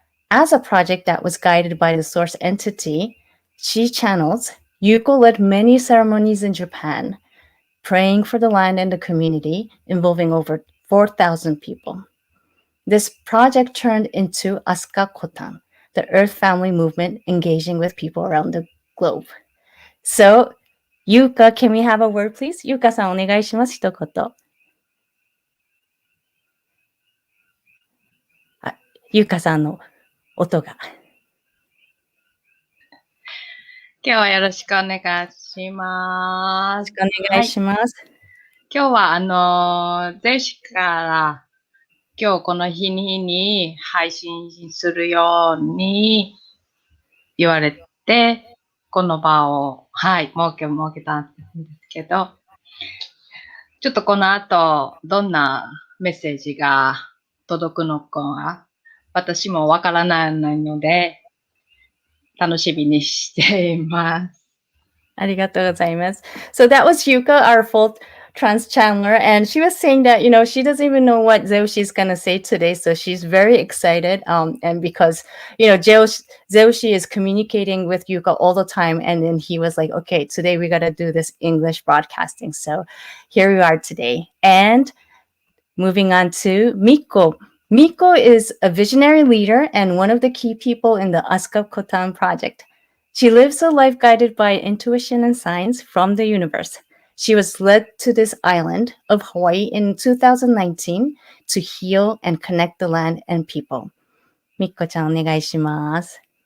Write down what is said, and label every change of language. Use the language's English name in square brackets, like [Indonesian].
[English] As a project that was guided by the source entity she channels, Yuuka led many ceremonies in Japan, praying for the land and the community, involving over 4,000 people. This project turned into AskaCotan, the Earth Family movement engaging with people around the globe. So, Yuuka, can we have a word, please? [Japanese] Yuuka-san, お願いします。一言。ゆうかさんの音が。今日はよろしくお願いします。よろしくお願いします。今日はゼウシから今日この日に配信するように言われて、この場を、設けたんですけど、ちょっとこの後、どんなメッセージが届くのか、私もわからないので、楽しみにしています。ありがとうございます。 [English] So that was Yuuka, our full trance channeler, and she was saying that, she doesn't even know what Zeu-shi is going to say today, so she's very excited, and because, Zeu-shi is communicating with Yuuka all the time, and then he was like, okay, today we got to do this English broadcasting, so here we are today. And moving on to Miko. Miko is a visionary leader and one of the key people in the AskaCotan Project. She lives a life guided by intuition and signs from the universe. She was led to this island of Hawaii in 2019 to heal and connect the land and people. [Japanese] Miko-chan, お願いします。